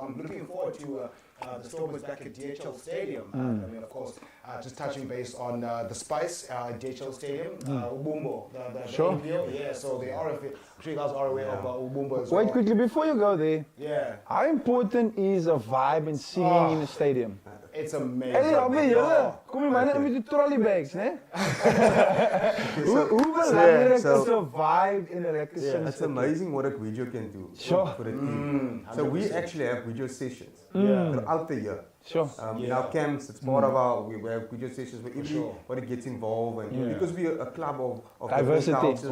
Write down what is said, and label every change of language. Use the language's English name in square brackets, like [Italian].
[English] I'm looking forward to the Stormers back at DHL Stadium. I mean, of course, just touching base on the spice at DHL Stadium, Ubumbo, the NPO. Yeah, so they are. I'm sure you guys are aware of Ubumbo as well. Wait, quickly before you go there. Yeah. How important is a vibe and singing in the stadium? It's amazing. [Afrikaans] Hey, julle, kom jy myne met die trolley bags, né? Hoe belangrik is 'n vibe in 'n lekker sing? [English] It's amazing what a video can do for the team. So we actually have video sessions throughout the year. In our camps, it's part of our, we have video sessions where everybody gets involved, and because we're a club of diversity,